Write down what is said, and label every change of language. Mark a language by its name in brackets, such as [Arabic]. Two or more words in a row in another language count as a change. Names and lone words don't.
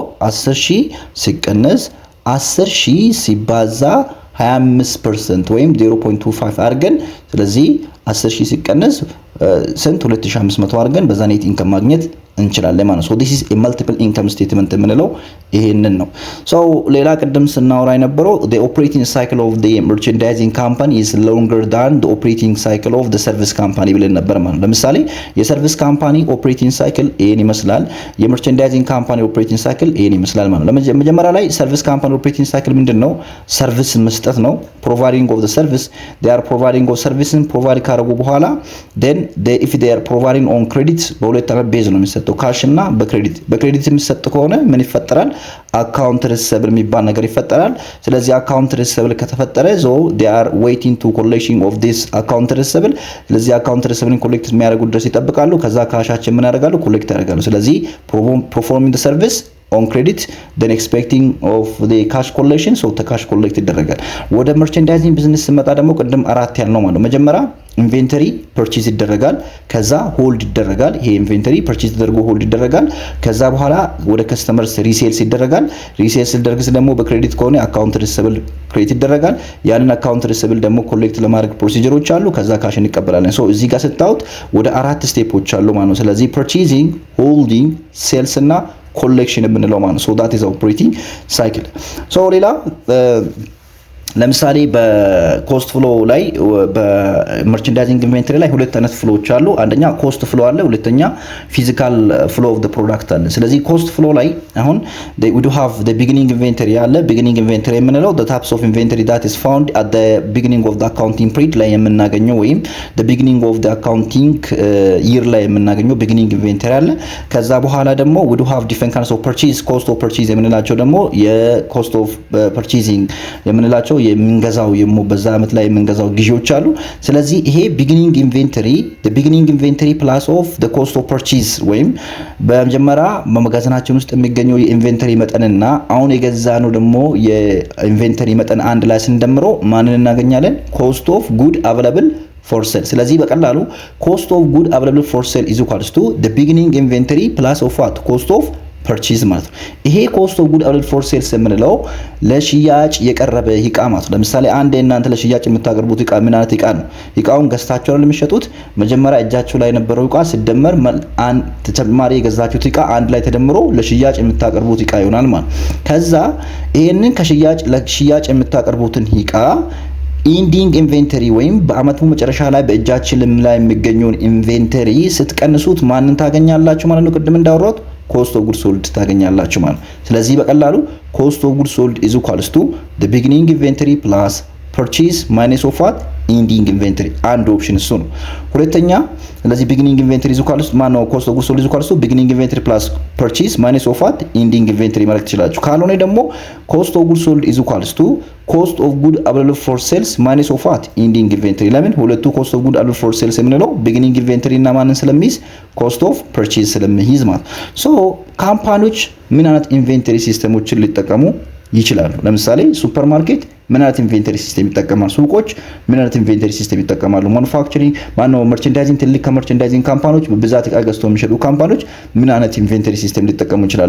[Amharic] 10,000 ሲቀነስ 10,000 ሲባዛ 25% ወይም 0.25 አድርገን ስለዚህ 10,000 ሲቀነስ ስንት 2500 አድርገን በዛ [English] net income [Amharic] ማግኘት እንችላለን ማለት ነው። [English] so this is a multiple income statement [Amharic] የምንለው ይሄንን ነው። ሶ ሌላ ቅድም ስናወራ የነበረው [English] the operating cycle of the merchandising company is longer than the operating cycle of the service company [Amharic] ብለን ነበር ማለት ነው። ለምሳሌ [English] service company operating cycle [Amharic] ይሄን ይመስላል፣ [English] merchandising company operating cycle [Amharic] ይሄን ይመስላል ማለት ነው። መጀመሪያ ላይ [English] service company operating cycle [Amharic] ምንድነው? ሰርቪስ መስጠት ነው። [English] providing of the service they are providing of service [Amharic] ፕሮቫይድ ካደረጉ በኋላ [English] then if they are providing on credit [Amharic] በሁለት አይነት ቤዝ ነው የሚሰጠው ካሽ እና በክሬዲት የሚሰጥ ከሆነ ምን ይፈጠራል? [English] account receivable [Amharic] የሚባል ነገር ይፈጠራል። ስለዚህ [English] account receivable [Amharic] ከተፈጠረ [English] so they are waiting to collection of this account receivable [Amharic] ስለዚህ [English] account receivable collect [Amharic] የሚያደርጉ ድረስ ይጠብቃሉ። ከዛ ካሻችን ምን ያደርጋሉ? ኮሌክት ያደርጋሉ። ስለዚህ [English] performing the service on credit then expecting of the cash collection so cash collect [Amharic] ይደረጋል። ወደ [English] merchandising business [Amharic] ስመጣ ደግሞ ቅድም አራት ያልነው ማለት ነው። መጀመሪያ [English] inventory purchase [Amharic] ይደረጋል፣ ከዛ ሆልድ ይደረጋል። ይሄ [English] inventory purchase [Amharic] ተደርጎ ሆልድ ይደረጋል። ከዛ በኋላ ወደ [English] customers resales [Amharic] ይደረጋል። ሪሴልስ ሲደረግስ ደግሞ በክሬዲት ከሆነ [English] account receivable credit [Amharic] ይደረጋል። ያንን [English] account receivable [Amharic] ደግሞ ኮሌክት ለማድረግ ፕሮሲጀሮች አሉ። ከዛ ካሽ እንቀበላለን። ሶ እዚህ ጋር ስታዩት ወደ አራት ስቴፖች አሉ ማለት ነው። ስለዚህ [English] purchasing, holding, sales [Amharic] እና ኮሌክሽን የምንለው ማለት ነው። [English] so that is operating cycle። [Amharic] ሶ ሌላ ለምሳሌ [English] cost flow [Amharic] ላይ [English] merchandising inventory [Amharic] ላይ ሁለት አይነት ፍሎዎች አሉ። አንደኛ [English] cost flow [Amharic] አለ፣ ሁለተኛ [English] physical flow of the product [Amharic] አለ። ስለዚህ [English] cost flow [Amharic] ላይ አሁን [English] we do have the beginning inventory አለ። beginning inventory የምንለው the types of inventory that is found at the beginning of the accounting period ላይ [Amharic] የምናገኘው ወይም [English] the beginning of the accounting year [Amharic] ላይ የምናገኘው [English] beginning inventory [Amharic] አለ። ከዛ በኋላ ደግሞ [English] we do have different kinds of purchase cost of purchase [Amharic] የምንላቸው ደግሞ [English] cost of purchasing [Amharic] የምንላቸው የምንገዛው በዛ አመት ላይ የምንገዛው ግዢዎች አሉ። ስለዚህ ይሄ [English] beginning inventory the beginning inventory plus of the cost of purchase [Amharic] ወይም በመጀመሪያ በመጋዘናችን ውስጥ የሚገኘው የኢንቬንተሪ መጠንና አሁን የገዛነው ደግሞ የኢንቬንተሪ መጠን አንድ ላይ ስንደምረው ማንን እናገኛለን? [English] cost of good available for sale። [Amharic] ስለዚህ በቀላሉ [English] cost of good available for sale is equals to the beginning inventory plus of what? cost of purchase [Amharic] ማለት ነው። ይሄ [English] cost of good available for sales [Amharic] የምንለው ለሽያጭ የቀረበ እቃ ማለት ነው። ለምሳሌ አንድ እናንተ ለሽያጭ የምታቀርቡት እቃ ምን አይነት እቃ ነው? እቃውን ገዝታችሁ አይደል የሚሸጡት? መጀመሪያ እጃችሁ ላይ የነበረው እቃ ሲደመር ተጨማሪ የገዛችሁት እቃ አንድ ላይ ተደምሮ ለሽያጭ የምታቀርቡት እቃ ይሆናል ማለት። ከዛ ይሄንን ለሽያጭ የምታቀርቡትን እቃ [English] ending inventory [Amharic] ወይም በአመቱ መጨረሻ ላይ በእጃችን ላይ የሚገኘውን ኢንቬንተሪ ስትቀንሱት ማንን ታገኛላችሁ ማለት ነው? ቅድም እንዳወራሁት [English] cost of goods sold [Amharic] ታገኛላችሁ ማለት። ስለዚህ በቀላሉ [English] cost of goods sold is equals to the beginning inventory plus purchase minus of what? ending inventory [Amharic] አንድ ኦፕሽን እሱ ነው። ሁለተኛ ስለዚህ [English] beginning inventory is equals to ማነው cost of goods sold is equals to beginning inventory plus purchase minus of what? ending inventory [Amharic] ማለት ትችላላችሁ። ካልሆነ ደግሞ [English] cost of goods sold is equals to cost of good available for sales minus of what? ending inventory። [Amharic] ለምን ሁለቱ [English] cost of good available for sales [Amharic] የምንለው [English] beginning inventory [Amharic] እና ማንን ስለሚይዝ [English] cost of purchase [Amharic] ስለሚይዝ ማለት። ሶ ካምፓኒዎች ምን አይነት [English] inventory systems [Amharic] ሊጠቀሙ ይችላሉ? ለምሳሌ ሱፐርማርኬት ምን አይነት [English] inventory system [Amharic] ይጠቀማሉ? ሱቆች ምን አይነት [English] inventory system [Amharic] ይጠቀማሉ? [English] manufacturing merchandising [Amharic] ትልቅ ከመርቸንዳይዚንግ ካምፓኒዎች በብዛት እቃ ገዝተው የሚሸጡ ካምፓኒዎች ምን አይነት [English] inventory system [Amharic] ሊጠቀሙ ይችላሉ?